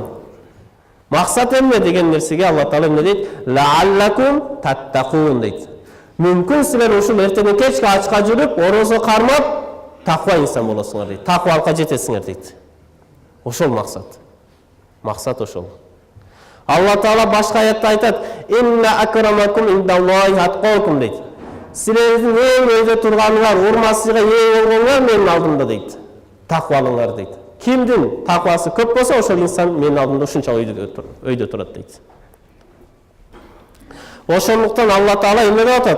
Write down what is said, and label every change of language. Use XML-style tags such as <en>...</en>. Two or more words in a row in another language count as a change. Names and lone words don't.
<ky>Максат эмне деген нерсеге Алла Таала эмне дейт?</ky> <ar>لعلكم تتقون</ar> <ky>дейт. Мүмкүн силер ушул эртеден кечке ачка жүрүп, орозо кармап, таква инсан болосуңар дейт. Таквалыкка жетесиңер дейт. Ошол максат. Максат ошол. Алла Таала башка аятта айтат:</ky> <ar>"إن أكرمكم عند الله أتقاكم" дейт.</ar> <ky>Силердин эң өйдө турганыңар, урмасыга ээ болгоңар менин алдымда дейт. Таквалыңар дейт. Кимдин таквасы көп болсо, ошол инсан менин алдымда ушунча өйдө турат дейт. Ошондуктан Алла Таала эмне деп атат?</ky>